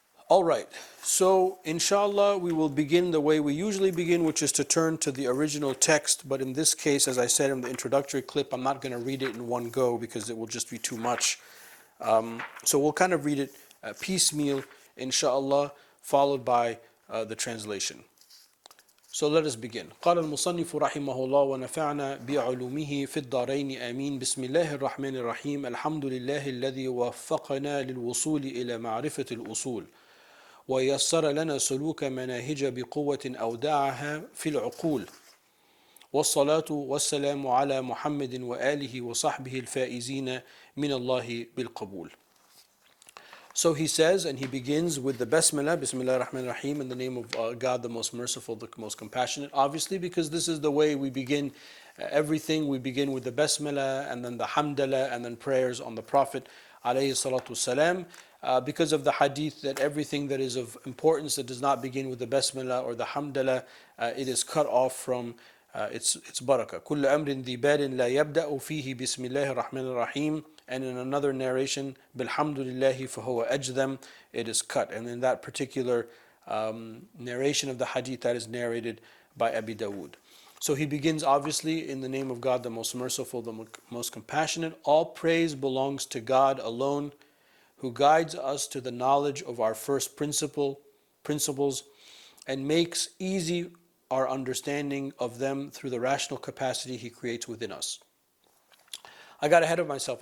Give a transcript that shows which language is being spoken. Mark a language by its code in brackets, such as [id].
[en] Alright, so inshallah we will begin the way we usually begin, which is to turn to the original text, but in this case, as I said in the introductory clip, I'm not going to read it in one go because it will just be too much. So we'll kind of read it piecemeal, inshallah, followed by the translation. So let us begin. [ar] قال المصنف رحمه الله ونفعنا بعلومه في الدارين آمين بسم الله الرحمن الرحيم الحمد لله الذي وفقنا للوصول إلى معرفة الأصول ويسر لنا سلوك مناهج بقوة أودعها في العقول والصلاة والسلام على محمد وآله وصحبه الفائزين من الله بالقبول. [en] So he says, and he begins with the Basmala, Bismillah ar-Rahman ar-Rahim, in the name of God, the most merciful, the most compassionate. Obviously, because this is the way we begin everything. We begin with the Basmala, and then the Hamdallah, and then prayers on the Prophet, alayhi salatu wasalam. Because of the hadith that everything that is of importance that does not begin with the Basmala or the Hamdallah, it is cut off from its barakah. [ar] كل أمر ذي بال لا يبدأ فيه بسم الله الرحمن الرحيم. [en] And in another narration, [ar] Bilhamdulillahi fahuwa ajdam, [en] it is cut. And in that particular narration of the hadith, that is narrated by Abi Dawood. So he begins obviously in the name of God, the most merciful, the most compassionate. All praise belongs to God alone, who guides us to the knowledge of our first principles and makes easy our understanding of them through the rational capacity He creates within us. I got ahead of myself.